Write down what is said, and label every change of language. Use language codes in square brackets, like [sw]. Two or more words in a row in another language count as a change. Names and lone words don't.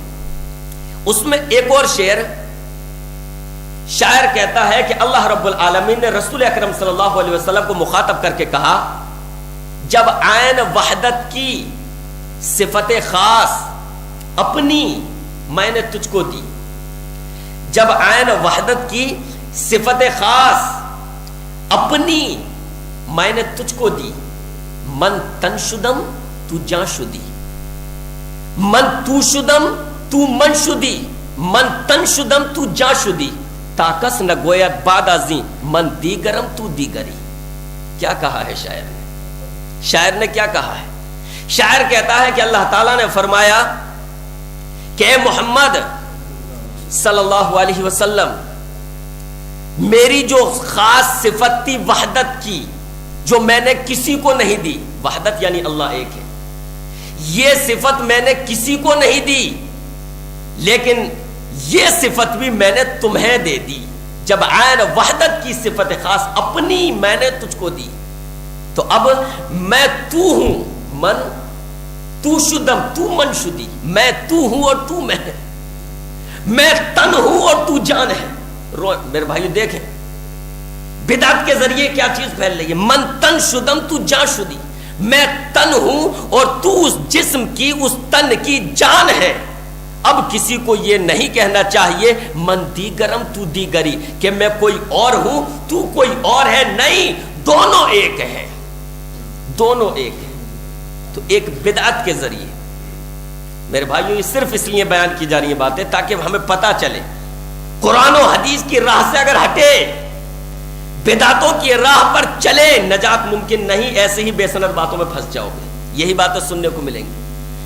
[ur] اس میں ایک اور شعر، شاعر کہتا ہے کہ [ar] اللہ رب العالمین [ur] نے رسول اکرم [ar] صلی اللہ علیہ وسلم [ur] کو مخاطب کر کے کہا، جب عین وحدت کی صفت خاص اپنی میں نے تجھ کو دی، جب عین وحدت کی صفت خاص اپنی میں نے تجھ کو دی، [fa] من تن شدم تو جان شدی، من تو شدم تو من شدی، من تن شدم تو جان شدی، تاکس نہ گوید بعد ازیں من دیگرم تو دیگری۔ [ur] کیا کہا ہے شاعر نے؟ شاعر نے کیا کہا ہے؟ شاعر کہتا ہے کہ اللہ تعالیٰ نے فرمایا کہ اے محمد [ar] صلی اللہ علیہ وسلم، [ur] میری جو خاص صفت تھی وحدت کی، جو میں نے کسی کو نہیں دی، وحدت یعنی اللہ ایک ہے، یہ صفت میں نے کسی کو نہیں دی، لیکن یہ صفت بھی میں نے تمہیں دے دی۔ جب عین وحدت کی صفت خاص اپنی میں نے تجھ کو دی، تو اب میں تو ہوں، [fa] من تو شدم تو من شدی، [ur] میں تو ہوں اور تو میں تن ہوں اور تو جان ہے۔ میرے بھائی دیکھیں بدعت کے ذریعے کیا چیز پھیل رہی ہے، [fa] من تن شدم تو جان شدی، [ur] میں تن ہوں اور تو اس جسم کی، اس تن کی جان ہے۔ اب کسی کو یہ نہیں کہنا چاہیے [fa] من دیگرم تو دیگری، [ur] کہ میں کوئی اور ہوں تو کوئی اور ہے، نہیں، دونوں ایک ہیں، دونوں ایک ہیں۔ تو ایک بدعت کے ذریعے، میرے بھائیوں یہ صرف اس لیے بیان کی جا رہی ہیں باتیں تاکہ ہمیں پتہ چلے قرآن و حدیث کی راہ سے اگر ہٹے، بدعتوں کی راہ پر چلے، نجات ممکن نہیں، ایسے ہی بے سند باتوں میں پھنس جاؤ گے، یہی باتیں سننے کو ملیں گی۔